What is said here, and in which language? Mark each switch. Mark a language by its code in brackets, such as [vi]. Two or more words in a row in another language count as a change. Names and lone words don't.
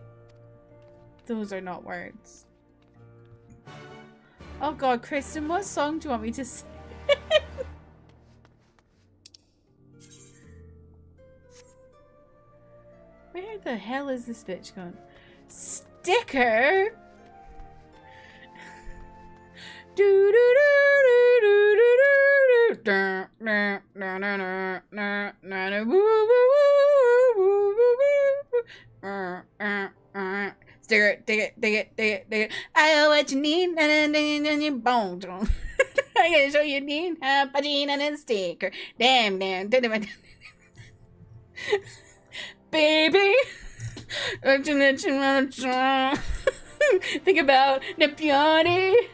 [en] Those are not words. Oh God, Kristen, what song do you want me to sing? Where the hell is this bitch gone? Sticker? Do do do do do do do. Na na na na na na na woo woo woo woo woo. Sticker, dig it, dig it, dig it, dig it. I know what you need, and your bones. I gotta show you need a vagina and a sticker. Damn, damn, damn. Baby, think about the beauty.